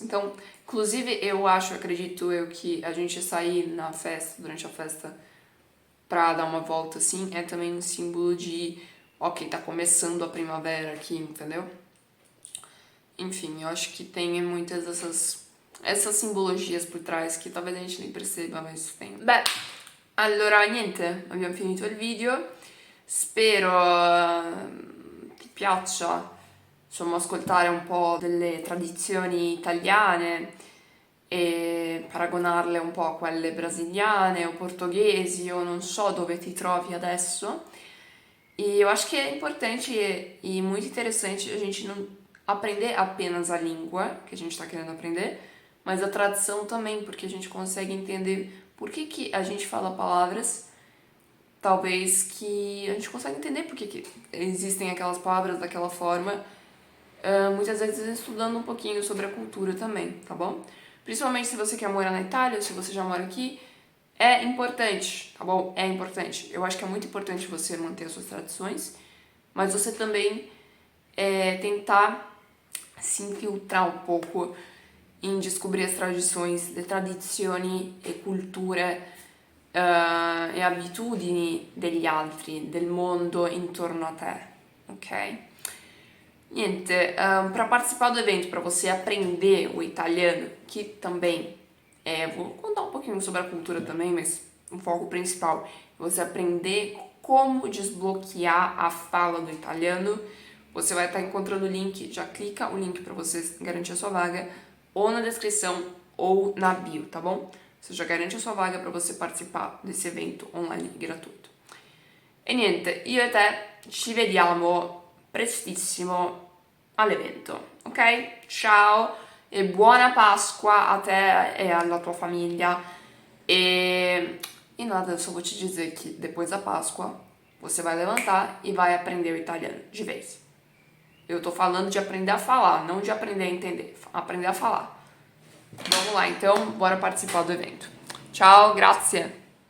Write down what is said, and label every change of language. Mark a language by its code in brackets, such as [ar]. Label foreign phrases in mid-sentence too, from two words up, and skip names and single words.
[pt] Então, inclusive eu acredito eu que a gente sair na festa, durante a festa, pra dar uma volta assim, é também um símbolo de, ok, tá começando a primavera aqui, entendeu? Enfim, eu acho que tem muitas essas simbologias por trás che talvez a gente nem perceba, mas tem. [it] Beh, allora niente, abbiamo finito il video. Spero ti piaccia, insomma, ascoltare un po' delle tradizioni italiane e paragonarle un po' a quelle brasiliane o portoghesi o non so dove ti trovi adesso. [pt] E eu acho que é importante e muito interessante a gente não aprender apenas a língua que a gente está querendo aprender, mas a tradição também, porque a gente consegue entender por que a gente fala palavras, talvez que a gente consegue entender por que existem aquelas palavras daquela forma, muitas vezes estudando um pouquinho sobre a cultura também, tá bom? Principalmente se você quer morar na Itália, se você já mora aqui, é importante, tá bom? É importante. Eu acho que é muito importante você manter as suas tradições, mas você também tentar se infiltrar um pouco em descobrir as tradições, [it] le tradizioni e culture e abitudini degli altri, del mondo intorno a te, ok? Niente, [pt] para participar do evento, para você aprender o italiano, que também vou contar um pouquinho sobre a cultura também, mas o foco principal é você aprender como desbloquear a fala do italiano. Você vai estar encontrando o link, já clica o link para você garantir a sua vaga, ou na descrição ou na bio, tá bom? Você já garante a sua vaga para você participar desse evento online gratuito. [it] E niente, io e te ci vediamo prestissimo all'evento, ok? Ciao e buona Pasqua a te e alla tua famiglia. [pt] E nada, eu só vou te dizer que depois da Páscoa você vai levantar e vai aprender o italiano de vez. Eu tô falando de aprender a falar, não de aprender a entender. Aprender a falar. Vamos lá, então, bora participar do evento. [it] Ciao, grazie!